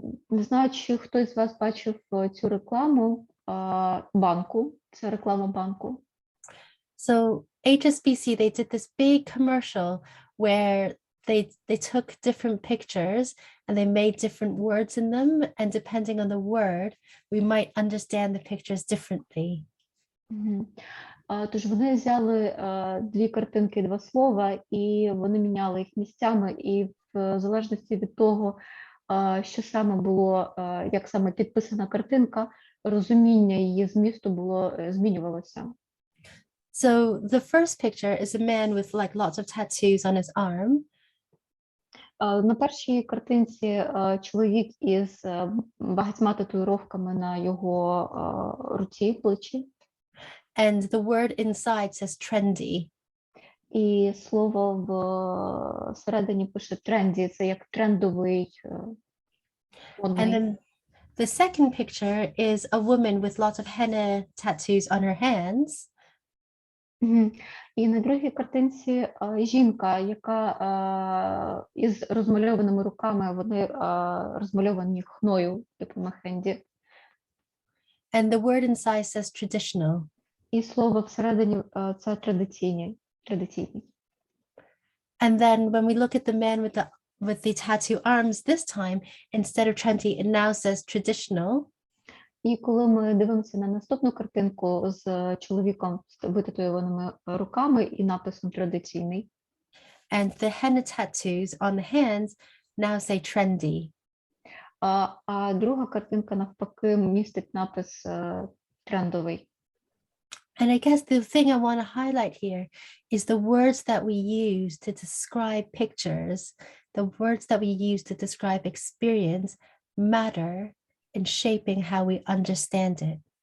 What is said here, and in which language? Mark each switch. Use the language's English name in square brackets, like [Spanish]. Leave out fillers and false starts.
[Ukrainian] Не знаю, чи хтось з вас бачив цю рекламу банку. Це реклама банку. [English] So HSBC, they did this big commercial where they took different pictures and they made different words in them, and depending on the word, we might understand the pictures differently. [Ukrainian] Тож вони взяли дві картинки, два слова, і вони міняли їх місцями, і в залежності від того, що саме було, як саме підписана картинка, розуміння її змісту змінювалося. [English] So the first picture is a man with like lots of tattoos on his arm. [Ukrainian] На першій картинці чоловік із багатьма татуїровками на його руці, плечі. [English] And the word inside says trendy. [Ukrainian] І слово всередині пише тренді, це як трендовий. [English] And then the second picture is a woman with lots of henna tattoos on her hands. [Ukrainian] І на другій картинці жінка, яка із розмальованими руками, вони розмальовані хною, типу на хенді. [English] And the word inside says traditional. [Ukrainian] І слово всередині це традиційний. [English] And then when we look at the man with the tattoo arms this time, instead of trendy, it now says traditional. [Ukrainian] І коли ми дивимося на наступну картинку з чоловіком з витатуйованими руками і написом традиційний, [English] and the henna tattoos on the hands now say trendy. [Ukrainian] А друга картинка навпаки містить напис трендовий. [English] And I guess the thing I want to highlight here is the words that we use to describe pictures, the words that we use to describe experience matter in shaping how we understand it.